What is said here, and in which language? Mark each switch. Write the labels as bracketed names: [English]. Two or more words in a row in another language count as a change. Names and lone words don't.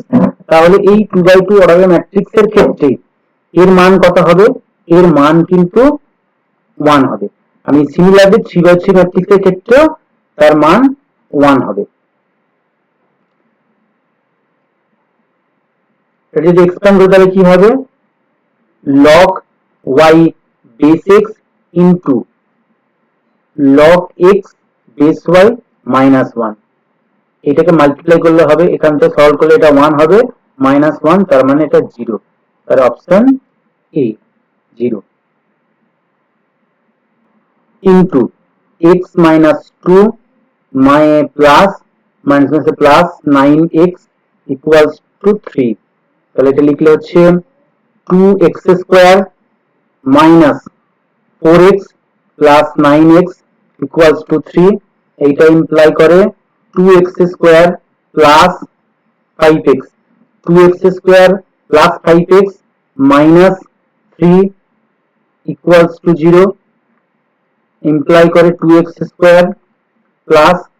[Bangla] তাহলে এই 2x2 অর্ডারের ম্যাট্রিক্সের ক্ষেত্রে এর মান কত হবে? এর মান কিন্তু 1 হবে। আমি সিমিলারলি 3x3 ম্যাট্রিক্সের ক্ষেত্রেও তার মান 1 হবে। এটা যদি এক্সপ্যান্ড করি তাহলে কি হবে? [English] log y base x into log x base y minus 1, [Bangla] এটাকে মাল্টিপ্লাই করলে হবে, এখান থেকে সলভ করলে এটা 1 হবে, -1, তার মানে এটা 0, তার অপশন এ 0, [English] into x minus 2 plus minus plus 9x equals to 3, [Bangla] তাহলে এটা লিখলে হচ্ছে [English] 2x square minus 4x plus 9x equals to 3, [Bangla] এইটা ইমপ্লাই করে [English] 2x square plus 5x, 2x square plus 5x minus 3 equals to 0, [Bangla] ইমপ্লাই করে [English] 2x square plus